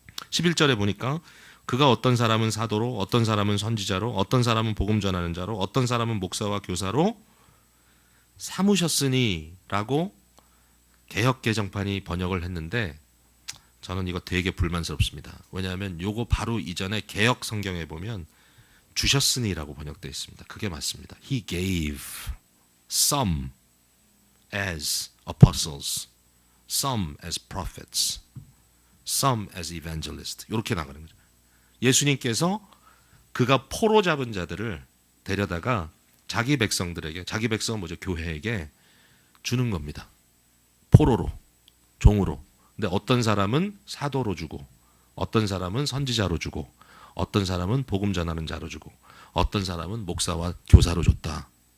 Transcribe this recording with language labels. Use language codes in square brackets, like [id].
[ko] 11절에 보니까 그가 어떤 사람은 사도로, 어떤 사람은 선지자로, 어떤 사람은 복음 전하는 자로, 어떤 사람은 목사와 교사로 삼으셨으니 라고 개역 개정판이 번역을 했는데 저는 이거 되게 불만스럽습니다. 왜냐하면 요거 바로 이전에 개역 성경에 보면 주셨으니라고 번역되어 있습니다. 그게 맞습니다. [en] He gave some as apostles, some as prophets, some as evangelists. [ko] 이렇게 나가는 거죠. 예수님께서 그가 포로 잡은 자들을 데려다가 자기 백성들에게, 자기 백성은 뭐죠? 교회에게 주는 겁니다. 포로로, 종으로. 근데 어떤 사람은 사도로 주고, 어떤 사람은 선지자로 주고, 어떤 사람은 복음 전하는 자로 주고, 어떤 사람은 목사와 교사로 줬다.